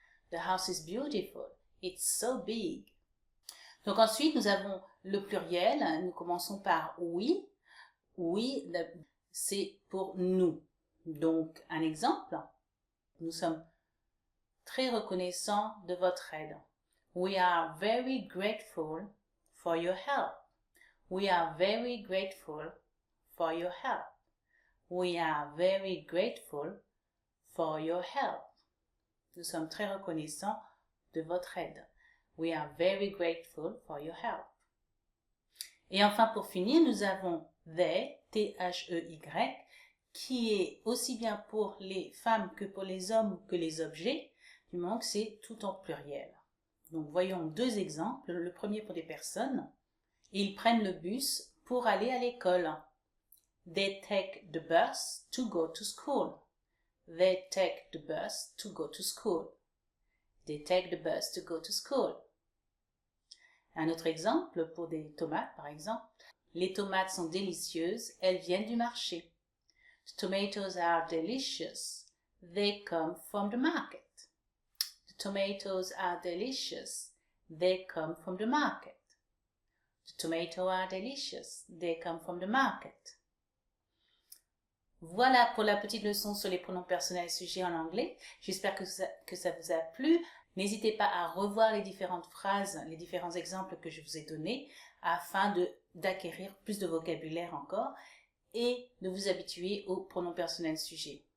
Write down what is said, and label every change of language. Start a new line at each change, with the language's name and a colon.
English: The house is beautiful. It's so big.
French: Donc ensuite, nous avons le pluriel. Nous commençons par we. We, c'est pour nous. Donc, un exemple. Nous sommes très reconnaissants de votre aide.
English: We are very grateful for your help. We are very grateful for your help. We are very grateful for your help.
French: Nous sommes très reconnaissants de votre aide.
English: We are very grateful for your help.
French: Et enfin, pour finir, nous avons they, T-H-E-Y, qui est aussi bien pour les femmes que pour les hommes que les objets, du moment que c'est tout en pluriel. Donc, voyons deux exemples. Le premier pour des personnes. Ils prennent le bus pour aller à l'école.
English: They take the bus to go to school. They take the bus to go to school. They take the bus to go to school.
French: Un autre exemple pour des tomates, par exemple. Les tomates sont délicieuses, elles viennent du marché.
English: The tomatoes are delicious. They come from the market. The tomatoes are delicious. They come from the market. The tomatoes are delicious. They come from the market.
French: Voilà pour la petite leçon sur les pronoms personnels sujets en anglais. J'espère que ça vous a plu. N'hésitez pas à revoir les différentes phrases, les différents exemples que je vous ai donnés afin d'acquérir plus de vocabulaire encore et de vous habituer aux pronoms personnels sujets.